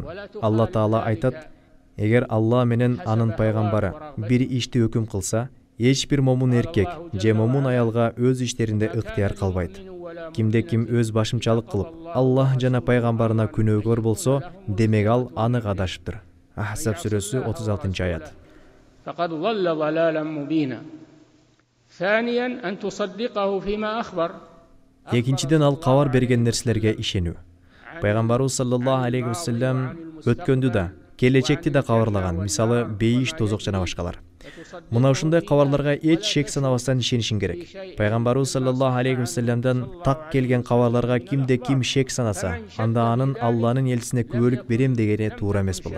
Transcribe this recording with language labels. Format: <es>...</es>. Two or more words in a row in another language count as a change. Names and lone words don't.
<ky>Алла Таала айтат: эгер Алла менен анын пайгамбары бир ишти өкүм кылса, эч бир момун эркек же момун аялга өз иштеринде ыктыяр калбайт. Кимде ким өз башымчалык кылып, Аллах жана пайгамбарына күнөөгөр болсо, демек ал аны кадашыптыр. Ахзаб сүрөсү 36-аят.</ky> <ar>فقد ضل ضلالا مبينا. ثانيا أن تصدقه فيما أخبر.</ar> <ky>Экинчиден ал кабар берген нерселерге ишенүү. Пайгамбарыбыз</ky> <ar>صلى الله عليه وسلم</ar> <ky>өткөндү да, келечекти да кабарлаган, мисалы бейиш, тозок жана башкалар. Мына ушундай кабарларга эч шек санабастан ишенишиң керек. Пайгамбарыбыз</ky> <ar>صلى الله عليه وسلم</ar> <ky>так келген кабарларга кимде ким шек санаса, анда анын Алланын элчисине күбөлүк берем дегени туура эмес болот.</ky>